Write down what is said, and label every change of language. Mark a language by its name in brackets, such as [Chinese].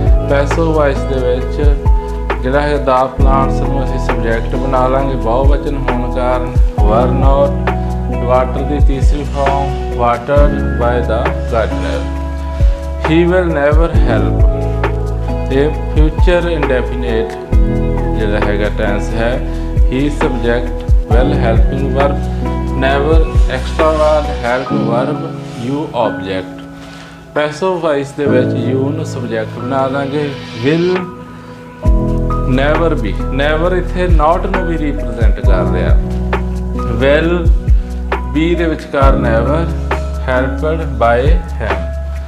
[Punjabi] Passive voice ਦੇ ਵਿੱਚ ਜਿਹੜਾ ਹੈ ਦਾ ਪਲਾਂਟਸ ਨੂੰ ਅਸੀਂ ਸਬਜੈਕਟ ਬਣਾ ਲਾਂਗੇ ਬਹੁਵਚਨ ਹੋਣ ਕਾਰਨ, ਵਰ ਨਾਟ, ਵਾਟਰ ਦੀ ਤੀਸਰੀ farm [English] Watered by the gardener. He will never help, [Punjabi] ਇਹ ਫਿਊਚਰ ਇੰਡੈਫੀਨਿਟ ਜਿਹੜਾ ਹੈਗਾ ਟੈਂਸ ਹੈ। [English] He subject, well helping verb, never extra word, help verb, you object। [Punjabi] Passive voice ਦੇ ਵਿੱਚ you ਨੂੰ ਸਬਜੈਕਟ ਬਣਾ ਦਾਂਗੇ, [English] will never be, [Punjabi] never ਇੱਥੇ not ਨੂੰ ਵੀ ਰਿਪਰੈਜ਼ੈਂਟ ਕਰ ਰਿਹਾ, will be ਦੇ ਵਿਚਕਾਰ never, [English] helped by him।